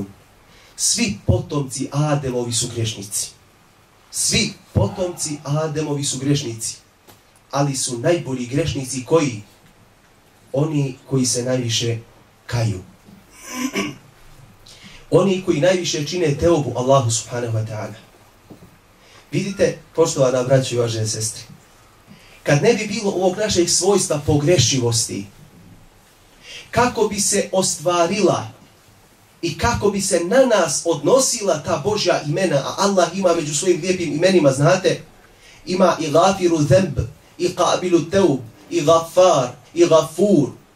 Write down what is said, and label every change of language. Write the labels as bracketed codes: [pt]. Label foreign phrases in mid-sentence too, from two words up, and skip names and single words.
[bs] Svi potomci Ademovi su grešnici. Svi potomci Ademovi su grešnici. Ali su najbolji grešnici koji? Oni koji se najviše kaju. Oni koji najviše čine teobu Allahu [ar] سبحانه وتعالى. [bs] Vidite, poštovana braćo i uvažene sestre, kad ne bi bilo ovog našeg svojstva pogrešivosti, kako bi se ostvarila i kako bi se na nas odnosila ta Božja imena, a Allah ima među svojim lijepim imenima, znate, ima i [ar] غافر الذنب, [bs] i [ar] قابل التوب, [bs] i gafar, i gafur.